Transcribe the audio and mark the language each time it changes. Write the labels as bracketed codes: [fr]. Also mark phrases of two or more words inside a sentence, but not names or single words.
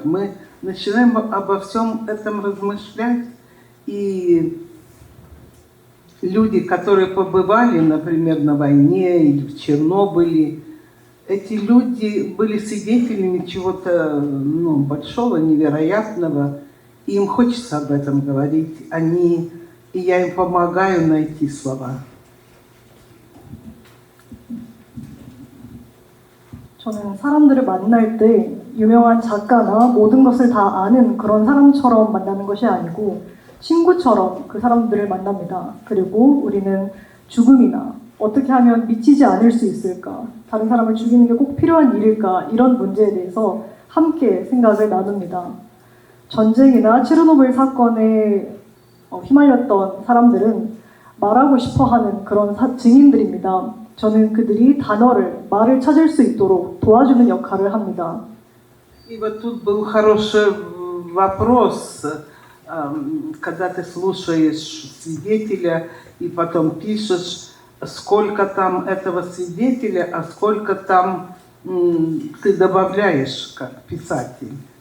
[ru] Мы начинаем обо всем этом размышлять, и люди, которые побывали, например, на войне или в Чернобыле, эти люди были свидетелями чего-то большого, невероятного, и им хочется об этом говорить. И я им помогаю найти слова. [ko] 저는 사람들을 만날 때 유명한 작가나 모든 것을 다 아는 그런 사람처럼 만나는 것이 아니고 친구처럼 그 사람들을 만납니다. 그리고 우리는 죽음이나 어떻게 하면 미치지 않을 수 있을까? 다른 사람을 죽이는 게 꼭 필요한 일일까? 이런 문제에 대해서 함께 생각을 나눕니다. 전쟁이나 체르노빌 사건에 휘말렸던 사람들은 말하고 싶어하는 그런 증인들입니다. 저는 그들이 말을 찾을 수 있도록 도와주는 역할을 합니다. [ru] И вот тут был хороший вопрос, когда ты слушаешь свидетеля и потом пишешь, сколько там этого свидетеля, а сколько там ты добавляешь как писатель.